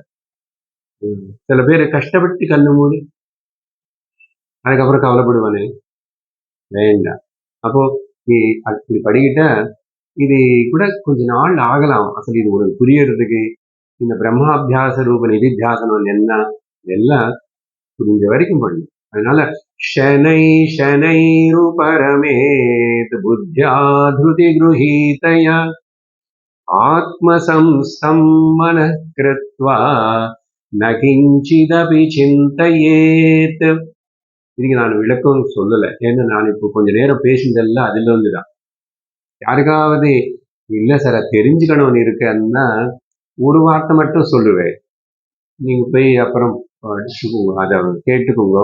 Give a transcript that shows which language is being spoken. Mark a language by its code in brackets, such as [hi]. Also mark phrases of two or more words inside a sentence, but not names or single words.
[ta] சில பேர் கஷ்டப்பட்டு கண்ணு மூடி அதுக்கப்புறம் கவலைப்படுவானே, வேண்டாம். அப்போ நீ அப்படி படிக்கிட்ட இது கூட கொஞ்ச நாள் ஆகலாம். அசல் இது உனக்கு புரியறதுக்கு. இந்த பிரம்மாபியாச ரூப நிதித்தியாசனம் என்ன எல்லாம் புரிஞ்ச வரைக்கும் பண்ணு. [sa] அதனால शनै शनैरुपरमेत् बुद्ध्या धृति गृहीतया आत्मसंस्थं मनः कृत्वा न किञ्चिदपि चिन्तयेत्. [ta] இதுக்கு நான் விளக்கம் சொல்லல. ஏன்னா நான் இப்போ கொஞ்ச நேரம் பேசுனதெல்லாம் அதுல வந்துதான். யாருக்காவது இல்ல சார் தெரிஞ்சுக்கணும்னு இருக்கன்னா ஒரு வார்த்தை மட்டும் சொல்லுவேன். நீங்க போய் அப்புறம் படிச்சுக்கோங்க, அதை கேட்டுக்கோங்க.